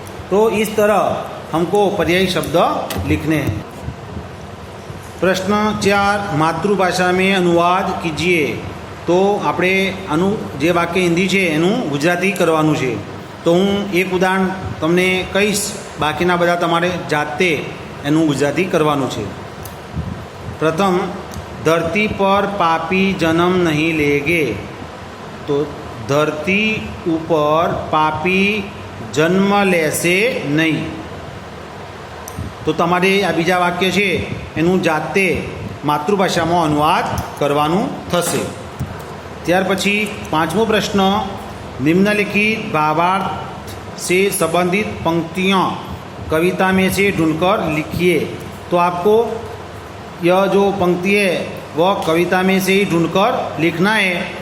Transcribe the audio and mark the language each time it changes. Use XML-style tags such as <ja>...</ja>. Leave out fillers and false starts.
<hi>तो इस तरह हमको पर्यायी शब्द लिखने हैं। प्रश्न 4, मातृभाषा में अनुवाद कीजिए। तो</hi> <gu>આપણે જે વાક્ય હિન્દી છે એનું ગુજરાતી કરવાનું છે। તો હું એક ઉદાહરણ તમને કહીશ, બાકીના બધા તમારે જાતે એનું ગુજરાતી કરવાનું છે।</gu> <hi>પ્રથમ, ધરતી પર પાપી જન્મ નહીં લેગે।</hi> <gu>તો ધરતી ઉપર પાપી જન્મ લેશે નહીં। તો તમારે આ બીજા વાક્ય છે એનું જાતે માતૃભાષામાં अनुवाद કરવાનું થશે। ત્યાર પછી 5મો પ્રશ્ન,</gu> <hi>निम्नलिखित भावार्थ से संबंधित पंक्तियाँ कविता में से ढूंढकर लिखिए। तो आपको यह जो पंक्ति है वह कविता में से ही ढूंढकर लिखना है।</hi>